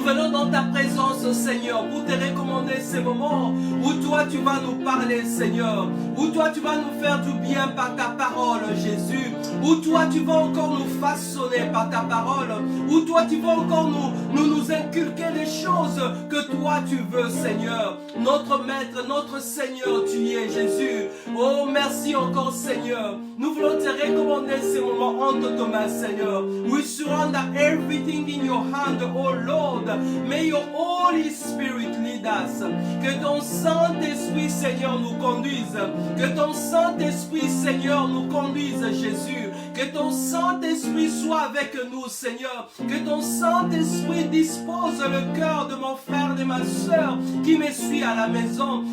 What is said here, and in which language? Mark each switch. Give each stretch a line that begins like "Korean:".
French: Nous venons dans ta présence, Seigneur, pour te recommander ces moments où toi tu vas nous parler, Seigneur, où toi tu vas nous faire du bien par ta parole, Jésus, où toi tu vas encore nous façonner par ta parole, où toi tu vas encore nous inculquer les choses que toi tu veux, Seigneur. Notre Maître, notre Seigneur, tu y es, Jésus. Oh, merci encore, Seigneur. Nous voulons te recommander ces moments entre tes mains, Seigneur.
English: We surrender everything in your hand, oh Lord. May your Holy Spirit lead us.
French: Que ton Saint-Esprit, Seigneur, nous conduise. Que ton Saint-Esprit, Seigneur, nous conduise, Jésus. Que ton Saint-Esprit soit avec nous, Seigneur. Que ton Saint-Esprit dispose le cœur de mon frère et de ma soeur qui me suit à la maison.